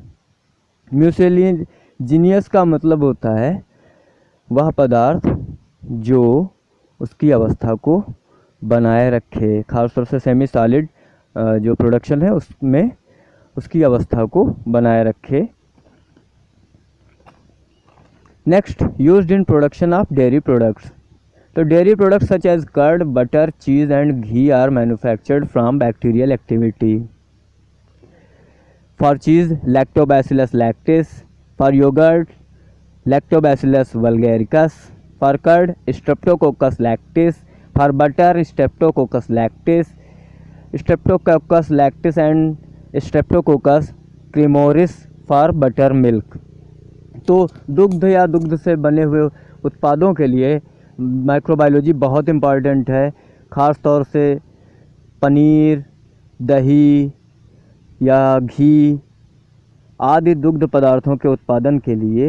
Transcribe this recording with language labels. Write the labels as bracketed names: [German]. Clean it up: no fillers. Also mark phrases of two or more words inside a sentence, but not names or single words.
[Hindi] म्यूसिलेजिनियस का मतलब होता है वह पदार्थ जो उसकी अवस्था को बनाए रखे, खासतौर से [English] semi solid [Hindi] जो प्रोडक्शन है उसमें उसकी अवस्था को बनाए रखे। [English] next, used in production of dairy products. तो dairy products such as curd, butter, cheese and ghee are manufactured from bacterial activity. for cheese Lactobacillus lactis, for yogurt Lactobacillus vulgaricus, for curd Streptococcus lactis, for butter Streptococcus lactis, Streptococcus lactis and Streptococcus cremoris for butter milk. [Hindi] तो दुग्ध या दुग्ध से बने हुए उत्पादों के लिए माइक्रोबायोलॉजी बहुत इम्पॉर्टेंट है। ख़ास तौर से पनीर, दही या घी आदि दुग्ध पदार्थों के उत्पादन के लिए